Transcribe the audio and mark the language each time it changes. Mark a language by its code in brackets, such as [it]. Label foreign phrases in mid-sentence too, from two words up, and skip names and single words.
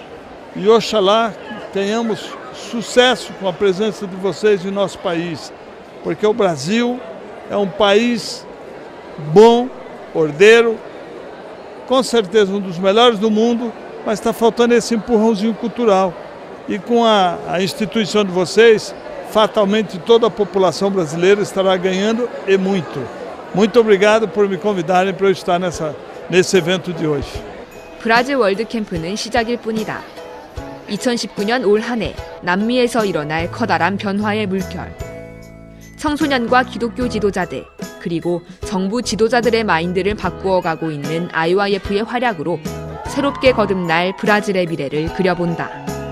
[pt] E oxalá tenhamos sucesso com a presença de vocês em nosso país, porque o Brasil é um país bom, ordeiro, com certeza um dos melhores do mundo, mas está faltando esse empurrãozinho cultural. E com a instituição de vocês, fatalmente toda a população brasileira estará ganhando e muito. Muito obrigado por me convidarem para eu estar nesse evento de hoje. [ko] 브라질 월드캠프는 시작일 뿐이다. 2019년 올 한 해 남미에서 일어날 커다란 변화의 물결. 청소년과 기독교 지도자들, 그리고 정부 지도자들의 마인드를 바꾸어가고 있는 IYF의 활약으로 새롭게 거듭날 브라질의 미래를 그려본다.